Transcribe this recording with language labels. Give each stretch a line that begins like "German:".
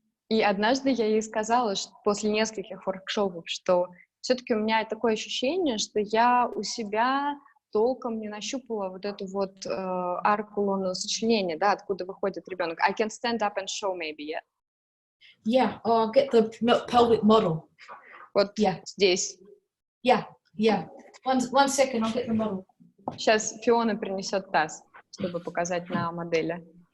Russian: и однажды я ей сказала, что после нескольких воркшопов, что все-таки у меня такое ощущение, что я у себя толком не нащупала вот эту вот арку лунного сочленения, да, откуда выходит ребенок.
English: I can stand up and show maybe, yeah? Yeah, I'll get the pelvic model.
Russian: Вот здесь.
English: Yeah. One second, I'll get the model.
Russian: Сейчас Фиона принесет таз, чтобы показать на модели.